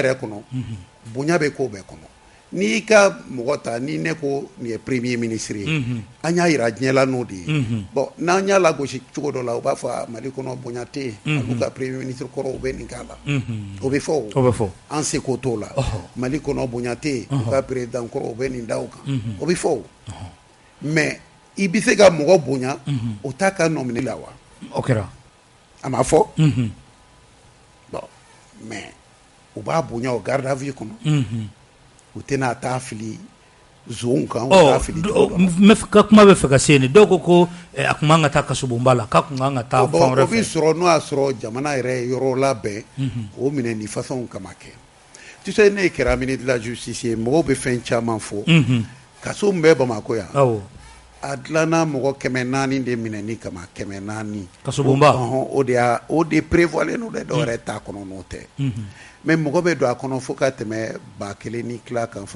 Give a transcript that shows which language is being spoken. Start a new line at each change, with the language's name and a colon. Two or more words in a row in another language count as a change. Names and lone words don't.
Bambara: yɛrɛ kɔnɔ bonya bɛ ko bɛɛ kɔnɔ n'i ka mɔgɔ ta ni ne ko nin ye
French: premier ministre
Bambara: ye an y'a yira diɲɛ la n'o de ye bon n'an y'a lagosi cogo dɔ la u b'a fɔ mali kɔnɔ bonya tɛ yen olu ka
French: premier ministre
Bambara: kɔrɔ u bɛ nin k'a la o bɛ fɔ an seko t'o la mali kɔnɔ bonya tɛ yen u ka président kɔrɔ u bɛ nin da o kan o bɛ fɔ mais i bɛ se ka mɔgɔ bonya o t'a ka nɔmini la wa o kɛra a ma fɔ bon mais u b'a bonya o
French: garde à vue
Bambara: kɔnɔ u tɛna taa fili zon kan u t'a fili ka kuma bɛ fɛ ka se nin dɔw ko a kun kan ka taa kasobonba la k'a kun kan ka taa fan wɛrɛ fɛ o bɛ sɔrɔ n'o y'a sɔrɔ jamana yɛrɛ yɔrɔ labɛn o minɛ ni façon kama kɛ
French: tu sais
Bambara: ne kɛra
French: ministre de la justice
Bambara: ye mɔgɔw bɛ fɛn caman fɔ kaso min bɛ Bamakɔ yan a dilanna mɔgɔ 400 de minɛni kama 400 kasobonba o de prévoilen don dɛ dɔw yɛrɛ t'a kɔnɔ n'o tɛ mais mɔgɔ bɛ don a kɔnɔ fo ka tɛmɛ 1000 ni tila kan fo